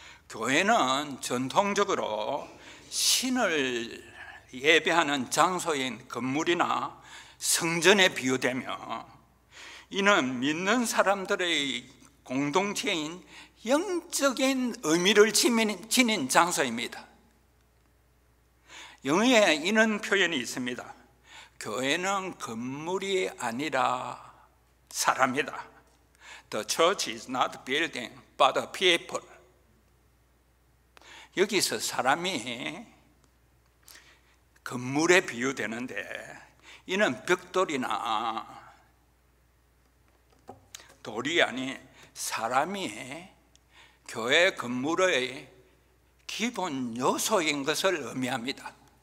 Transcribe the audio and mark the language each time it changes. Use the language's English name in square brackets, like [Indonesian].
[Korean] 교회는 전통적으로 신을 예배하는 장소인 건물이나 성전에 비유되며, 이는 믿는 사람들의 공동체인 영적인 의미를 지닌 장소입니다. 영어에 이런 표현이 있습니다. 교회는 건물이 아니라 사람이다. [English] The church is not a building, but a people. [Korean] 여기서 사람이 건물에 비유되는데, 이는 벽돌이나 돌이 아닌 사람이 교회 건물의 기본 요소인 것을 의미합니다.